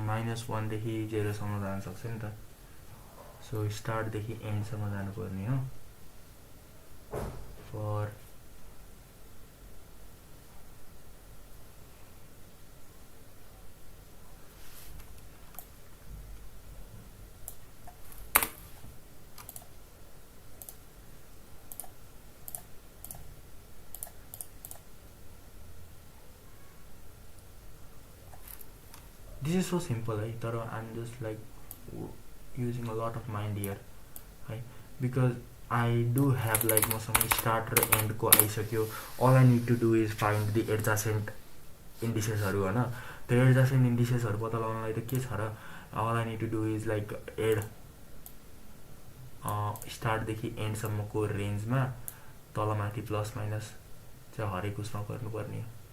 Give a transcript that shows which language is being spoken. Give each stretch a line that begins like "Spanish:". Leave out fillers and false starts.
Nepali: -1 देखि 0 सम्म जान सक्छ नि त. सो स्टार्ट देखि एन्ड सम्म जानु पर्ने हो.
English: For this is so simple, right? I'm just like using a lot of mind here.
Nepali: है
English: because I do have like
Nepali: मसँग स्टार्ट र एन्डको आइसक्यो
English: all I need to do is find the adjacent इन्डिसेसहरू
Nepali: होइन त्यो एडजासेन्ट इन्डिसेसहरू पत्ता लगाउनलाई त के छ र
English: all I need to do is like add
Nepali: स्टार्टदेखि एन्डसम्मको रेन्जमा तलमाथि प्लस माइनस चाहिँ हरेक उसमा गर्नुपर्ने